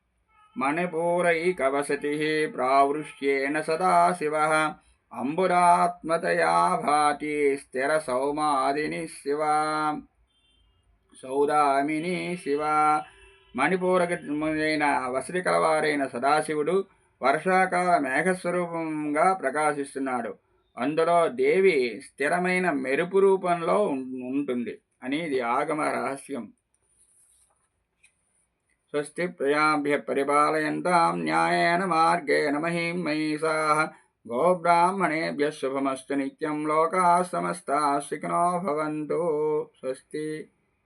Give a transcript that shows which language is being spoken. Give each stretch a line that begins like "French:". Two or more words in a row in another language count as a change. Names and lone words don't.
Sanskrit: मणिपूरैकवसति प्रावृष्येण सदाशिवः अम्बुरात्मतया भाति स्थिर सौदामिनि शिव.
Telugu: మణిపూరకమైన వసతి కలవారైన సదాశివుడు వర్షాకాల మేఘస్వరూపంగా ప్రకాశిస్తున్నాడు. అందులో దేవి స్థిరమైన మెరుపు రూపంలో ఉంటుంది అని ఇది ఆగమ రహస్యం.
Sanskrit: स्वस्ति प्रजाभ्य परिपालयन्तां न्यायेन मार्गेण महिं महिषाः गोब्राह्मणेभ्यः शुभमस्तु नित्यं लोकाः समस्ताः सुखिनो भवन्तु. స్వస్తి.